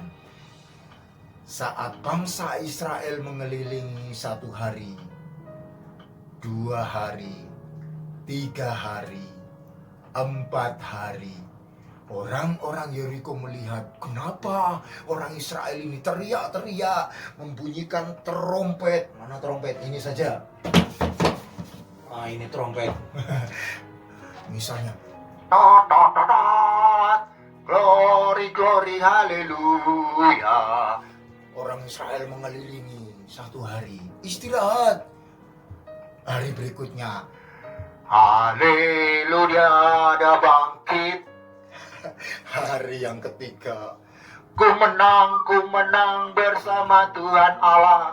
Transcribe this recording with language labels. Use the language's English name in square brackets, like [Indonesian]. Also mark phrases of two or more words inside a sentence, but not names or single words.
[Indonesian] Saat bangsa Israel mengelilingi 1 hari, 2 hari, 3 hari, 4 hari. Orang-orang Yeriko melihat kenapa orang Israel ini teriak-teriak, membunyikan trompet. Mana trompet? Ini saja. Ini trompet. Misalnya, tot, tot, tot, tot. [English] Glory, glory, [Indonesian] haleluya. Orang Israel mengelilingi 1 hari. Istirahat. Hari berikutnya, haleluya, ada bangkit. Hari yang ketiga, ku menang bersama Tuhan Allah.